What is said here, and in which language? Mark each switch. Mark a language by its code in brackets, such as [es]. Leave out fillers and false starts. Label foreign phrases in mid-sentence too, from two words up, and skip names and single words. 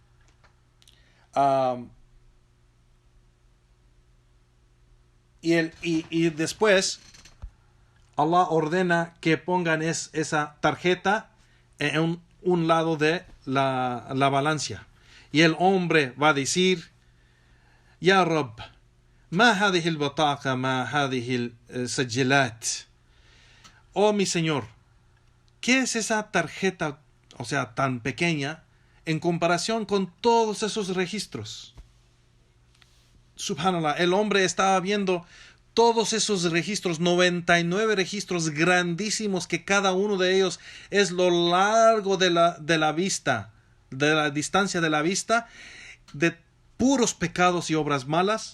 [es] Y después Allah ordena que pongan esa tarjeta en un lado de la balanza. Y el hombre va a decir: [ar] يا رب، ما هذه البطاقة، ما هذه السجلات. [es] Oh mi Señor, ¿qué es esa tarjeta, o sea, tan pequeña en comparación con todos esos registros? Subhanallah, el hombre estaba viendo todos esos registros, 99 registros grandísimos, que cada uno de ellos es lo largo de la vista, de la distancia de la vista, de puros pecados y obras malas.